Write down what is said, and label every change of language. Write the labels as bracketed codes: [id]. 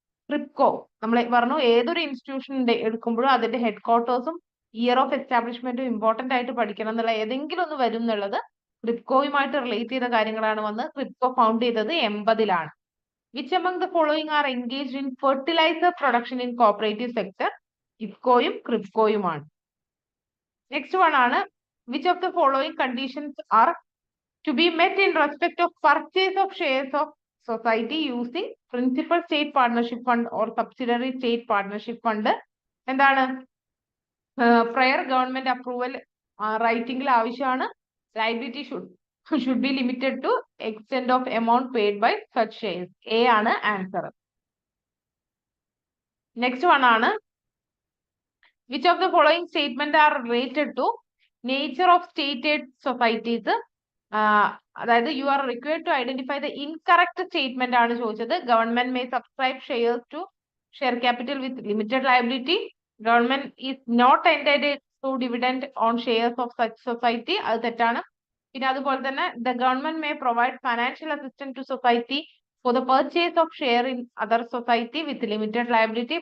[ml] ക്രിപ്കോ നമ്മൾ പറഞ്ഞു ഏതൊരു ഇൻസ്റ്റിറ്റ്യൂഷൻ എടുക്കുമ്പോഴും അതിന്റെ ഹെഡ് ക്വാർട്ടേഴ്സും ഇയർ ഓഫ് എസ്റ്റാബ്ലിഷ്മെന്റും ഇമ്പോർട്ടന്റ് ആയിട്ട് പഠിക്കണം എന്നുള്ള ഏതെങ്കിലും ഒന്ന് വരും എന്നുള്ളത് ക്രിപ്കോയുമായിട്ട് റിലേറ്റ് ചെയ്ത കാര്യങ്ങളാണ് വന്ന്. [en] KRIBHCO found ചെയ്തത് 80 which among the following are engaged in fertiliser production in cooperative sector? [ml] ഇഫ്കോയും ക്രിപ്കോയുമാണ്. [en] Next one ആണ്, which of the following conditions are to be met in respect of purchase of shares of society using principal state partnership fund or subsidiary state partnership fund? [ml] എന്താണ്? [en] Prior government approval റൈറ്റിംഗിൽ ആവശ്യമാണ്. Liability should be limited to extent of amount paid by such shares. [ml] A ആണ് answer. [en] Next one ആണ്, which of the following statement are related to nature of state aid societies? അതായത് you are required to identify the incorrect statement [ml] ആണ് ചോദിച്ചത്. [en] Government may subscribe shares to share capital with limited liability. Government is not entitled to dividend on shares of such society. [ml] അത് തെറ്റാണ്. പിന്നെ അതുപോലെ തന്നെ [en] The government may provide financial assistance to society for the purchase of share in other society with limited liability.